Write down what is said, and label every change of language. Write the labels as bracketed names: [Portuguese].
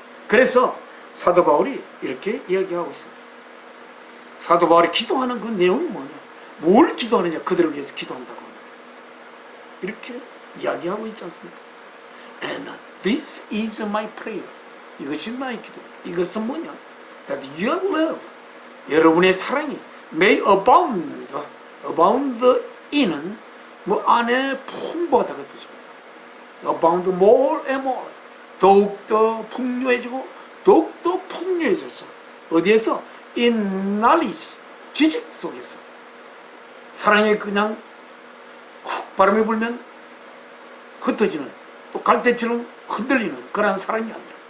[Korean] 그래서 사도 바울이 이렇게 이야기하고 있습니다. 사도 바울이 기도하는 그 내용이 뭐냐? 뭘 기도하느냐? 그들을 위해서 기도한다고 합니다. 이렇게 이야기하고 있지 않습니까? [English] And this is my prayer. [Korean] 이것이 나의 기도입니다. 이것은 뭐냐? [English] That your love, [Korean] 여러분의 사랑이 [English] may abound. abound in [Korean] 은 뭐 안에 풍부하다는 뜻입니다. [English] abound more and more. [Korean] 더욱더 풍요해지고 더욱더 풍요해졌어. 어디에서? [English] in knowledge, [Korean] 지식 속에서. 사랑에 그냥 훅 바람이 불면 흩어지는, 또 갈대처럼 흔들리는 그러한 사랑이 아니라